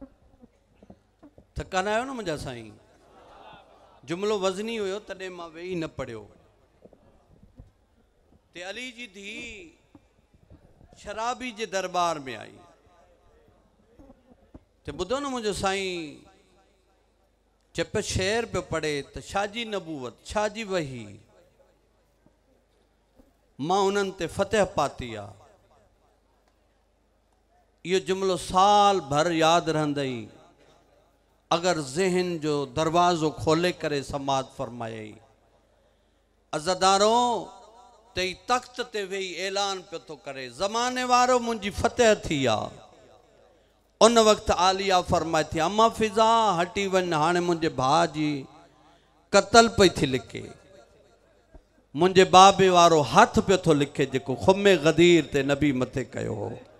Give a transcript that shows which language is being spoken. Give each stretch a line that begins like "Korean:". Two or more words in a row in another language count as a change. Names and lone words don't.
Sindhi: थकान आयो न मुझा साईं। जुमलो वजनी हुयो तॾहिं मां वेही न पढ़ियो। ते अली जी धी शराबी जे दरबार में आई। ते ॿुधो न मुंहिंजो साईं चप शेर पे पढ़े त छाजी नबूवत छाजी वही मां उन्हनि ते फतेह पाती आ। इहो जुमलो साल भर यादि रहंदई अगर ज़हन जो दरवाज़ो खोले करे समात फरमायई। अज़दारों तई तख्त ते वेही ऐलान पे तो करे ज़माने वारो मुंहिंजी फतेह थी आ। उन वक्त आलिया फरमाए थी अम्मा फिजा हटी वन हाणे मुंहिंजे भाउ जी कतल पई थी लिखे। मुंहिंजे बाबे वारो हथ पे थो लिखे जेको खुमे गदीर ते नबी मथे कयो हो।